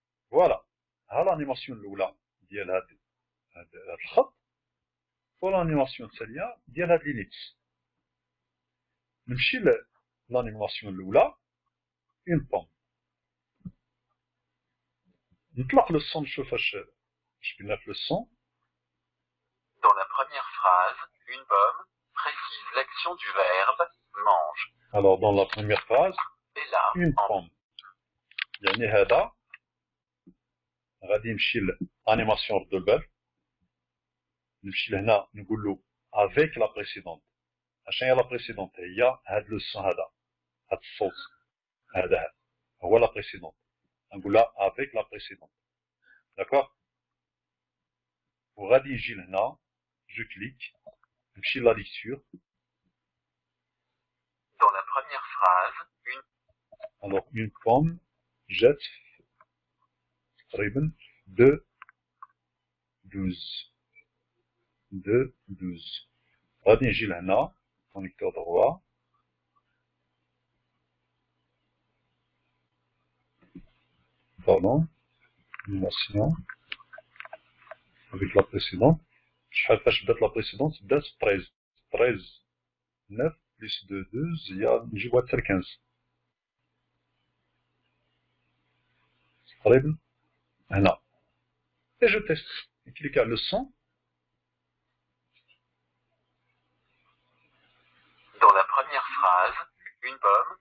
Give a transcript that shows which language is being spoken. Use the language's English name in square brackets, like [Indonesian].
[Arabic] فوالا ها لانيماسيون الاولى ديال هاد الخط، ولانيماسيون الثانيه ديال هاد ليليبس. نمشي لانيماسيون الاولى اون بوم، نطلق لو سون نشوف اش قلنا في لو سون. [French] Dans la première phrase, une pomme précise l'action du verbe mange. Alors dans la première phrase, Et là, une pomme. [Arabic] يعني هذا غادي نمشي لانيماسيون رد البال، نمشي لهنا نقول له افيك لا بريسيدونت. اشنو هي لا بريسيدونت؟ هي هاد لو سون هذا، هاد الصوت هذا هو لا بريسيدونت، نقول لها افيك لا بريسيدونت. داكوغ. وغادي نجي لهنا جو كليك نمشي لا ليكتور. [French] dans la première phrase, une Alors une pomme jette [Arabic] تقريبا [French] de 12. [Arabic] غادي نجي لهنا كونيكتور droit. [French] Pardon, animation avec la précédente. [Arabic] شحال فاش بدات لا بريسيدونت؟ بدات 13 9 بلس 2 12 هي نجيبوها حتى ل 15 تقريبا هنا. اي جو تيست نكليك على لو سون. [French] dans la première phrase, une pomme